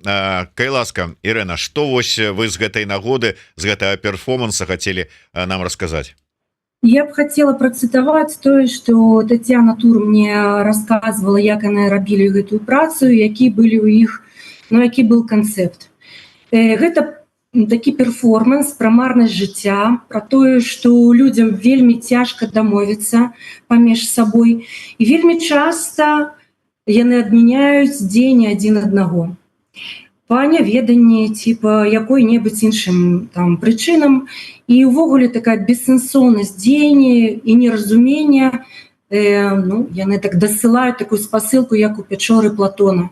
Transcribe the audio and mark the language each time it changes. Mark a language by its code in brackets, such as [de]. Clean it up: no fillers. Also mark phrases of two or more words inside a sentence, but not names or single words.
[be] Калі ласка, Ірена, што вось вы з гэтай нагоды, з гэтага перформанса хацелі нам расказаць? [ru] Я б хотела процитовать то, что Татьяна Тур мне рассказывала, [be] як яны рабілі гэтую працу, які былі ў іх, ну, які был канцэпт. Гэта такі перформанс пра марнасць жыцця, пра тое, што людзям вельмі цяжка дамовіцца паміж сабой, і вельмі часта яны адмяняюць дзень адзін аднаго па няведанні ці па якой-небудзь іншым там прычынам, і ўвогуле такая бессэнсоўнасць дзеяння і неразумення, ну, яны так дасылаюць такую спасылку, як у пячоры Платона.